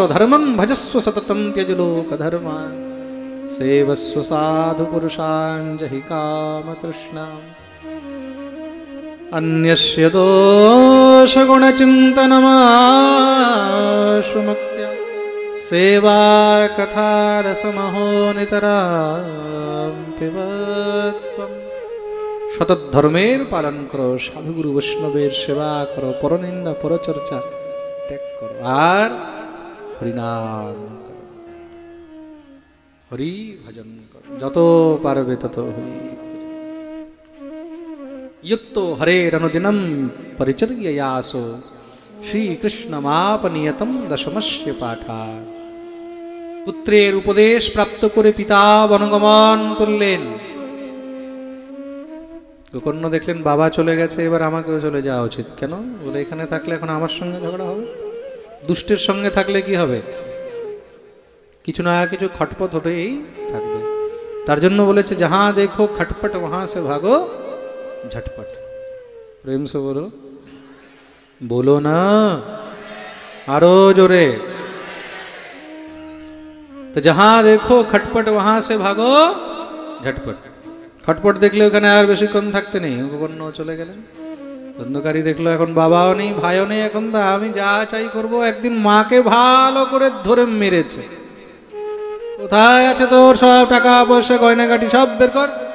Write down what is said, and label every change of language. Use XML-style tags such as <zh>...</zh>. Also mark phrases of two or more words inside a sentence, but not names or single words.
<sa>ধর্মং ভজস্ব সততম ত্যজ লোক ধর্মা সেবস্ব সাধু পুরুষান জহি কাম তৃষ্ণাম অন্যস্য দোষ গুণ চিন্তনমাশু মুক্ত্যা সেবা কথা রসমহো নিতরাম পিবত্বম।</sa> <bn>সতত ধর্মের পালন করো, সাধুগুরু বৈষ্ণবের সেবা করো, পরনিন্দা পরচর্চা ত্যাগ করো, আর হরিনাম করো, হরি ভজন করো, যত পারবে তত হরি।</bn> <sa>युक्तो हरेरनुदिनं परिचर्ययासो श्रीकृष्णमापनियतं दशमस्य पाठात्।</sa> <bn>পুত্রের উপদেশ প্রাপ্ত করে পিতা বনগমন করলেন। গোকর্ণ দেখলেন বাবা চলে গেছে, এবার আমাকেও চলে যাওয়া উচিত। কেন? বলে এখানে থাকলে এখন আমার সঙ্গে ঝগড়া হবে। দুষ্টের সঙ্গে থাকলে কি হবে? কিছু না কিছু খটপট হতেই থাকবে। তার জন্য বলেছে,</bn> <hi>जहां देखो खटपट वहां से भागो झटपट। प्रेम से बोलो,</hi> <bn>বলো না আরো জোরে।</bn> <hi>तो जहां देखो खटपट वहां से भागो झटपट।</hi> <bn>খটপট দেখলে ওখানে আর বেশিক্ষণ থাকতে নেই। গোকর্ণ চলে গেলেন। ধুন্ধুকারী দেখলো এখন বাবাও নেই, ভাইও নেই, এখন তো আমি যা চাই করব। একদিন মাকে ভালো করে ধরে মেরেছে। কোথায় আছে তোর সব টাকা পয়সা গয়নাগাটি, সব বের কর।</bn>